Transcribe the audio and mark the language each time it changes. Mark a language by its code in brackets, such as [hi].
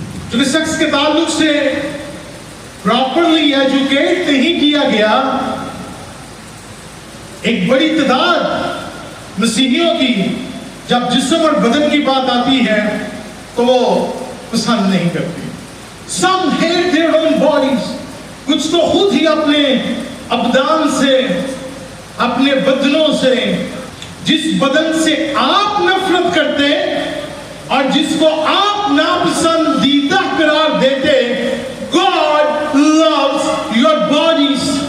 [ur] جو سیکس کے تعلق سے پراپرلی ایجوکیٹ نہیں کیا گیا. ایک بڑی تعداد مسیحیوں کی جب جسم اور بدن کی بات آتی ہے تو وہ پسند نہیں کرتی. [en] Some hate their own bodies. [ur] کچھ تو خود ہی اپنے ابدان سے، اپنے بدنوں سے، جس بدن سے آپ نفرت کرتے اور جس کو آپ ناپسندیدہ قرار دیتے، [en] God loves your bodies.